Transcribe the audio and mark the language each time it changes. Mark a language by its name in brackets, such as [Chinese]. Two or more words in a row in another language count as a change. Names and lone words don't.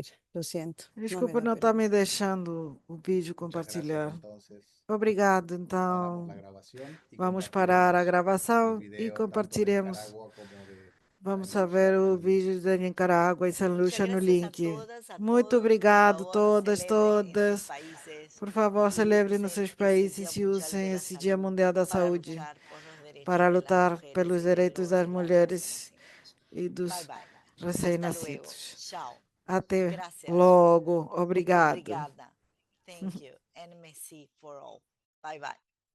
[Spanish] Lo siento. [Portuguese] Desculpa, não está me deixando o vídeo compartilhar. Obrigado, então. Vamos parar a gravação e compartilhemos. Vamos ver o vídeo de Nicarágua e São Lucia no link. Muito obrigado, todas. Por favor, celebrem nos seus países e usem esse Dia Mundial da Saúde para lutar pelos direitos das mulheres e dos recém-nascidos. Até logo. Obrigado. [English] Thank you. And merci for all. Bye bye.